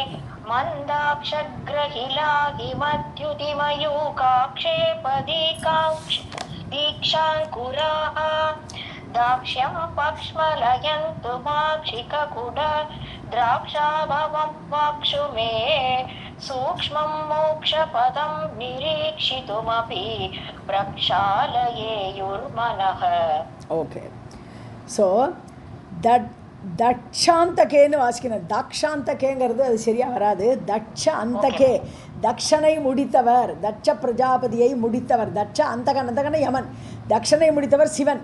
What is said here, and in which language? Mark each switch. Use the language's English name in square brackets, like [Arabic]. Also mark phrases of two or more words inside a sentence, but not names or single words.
[Sanskrit] मन्दाक्षग्रहिलाहिमद्युतिमयूकाक्षेपदीक्षाङ्कुराः दाक्ष्यं पक्ष्मलयन्तु माक्षिककुड द्राक्षाभवं वाक्षु मे सूक्ष्मं मोक्षपदं निरीक्षितुमपि प्रक्षालयेयुर्मनः. [Tamil] ஓகே, ஸோ தட்சாந்தகேன்னு வாசிக்கணும். தாக்ஷாந்தகேங்கிறது அது சரியாக வராது. தட்ச அந்தகே, தக்ஷனை முடித்தவர், தட்ச பிரஜாபதியை முடித்தவர். தட்ச அந்தகன யமன், தக்ஷனை முடித்தவர் சிவன்.